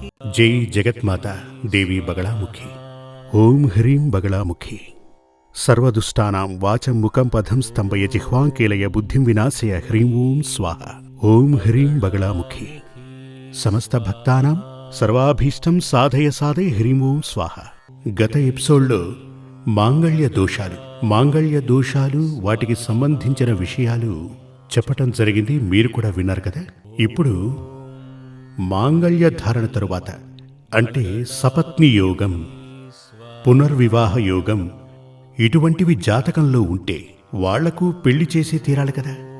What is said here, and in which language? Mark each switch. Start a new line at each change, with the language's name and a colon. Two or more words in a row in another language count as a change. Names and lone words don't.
Sanskrit: जय जगन्माता देवी बगलामुखी। ओम ह्रीं बगलामुखी। सर्वदुष्टानां वाचं मुखं पदं स्तंभय जिह्वांकीलय बुद्धिं विनाशय ह्रीं ओं स्वाहा। ओम ह्रीं बगलामुखी। समस्त भक्तानां सर्वाभीष्टं साधय साधय ह्रीं ओं स्वाहा।
Telugu: గత ఎపిసోడ్లో మాంగళ్య దోషాలు వాటికి సంబంధించిన విషయాలు చెప్పటం జరిగింది. మీరు కూడా విన్నారు కదా. ఇప్పుడు మాంగళ్య ధారణ తరువాత అంటే సపత్ని యోగం, పునర్వివాహ యోగం ఇటువంటివి జాతకంలో ఉంటే వాళ్లకు పెళ్లి చేసి తీరాలి కదా.